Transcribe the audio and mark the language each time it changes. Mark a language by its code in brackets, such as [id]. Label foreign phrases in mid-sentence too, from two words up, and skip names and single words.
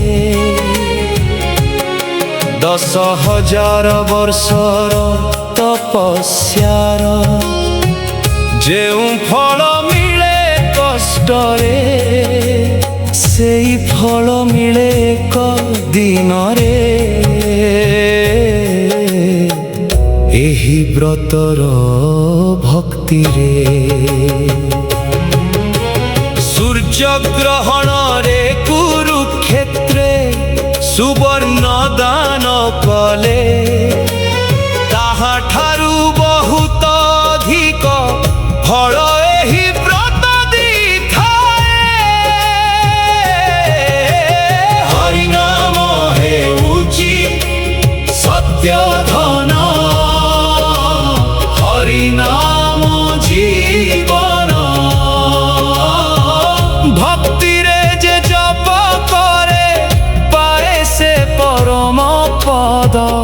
[or] 10,000 ବର୍ଷର ତପସ୍ୟାର ଯେଉଁ ଫଳ ମିଳେ କଷ୍ଟରେ ସେଇ ଫଳ ମିଳେ ଏକ ଦିନ ରେ ଏହି ବ୍ରତର ଭକ୍ତି ରେ ସୂର୍ଯ୍ୟ ଗ୍ରହଣ ରେ କୁରୁକ୍ଷେତ୍ରେ ସୁବର୍ଣ୍ଣ ଦାନ କଲେ ତାହା ଠାରୁ ବହୁତ ଅଧିକ ଫଳ ଏହି ବ୍ରତ ଦିଥାଏ। ହରି ନାମ ହେଉଛି ସତ୍ୟ ଧନ ହରି ନାମ ଜୀବନ ଭକ୍ତି ରେ ଯେ ଜପ କରେ ପାଏ ସେ ପରମ ପଦ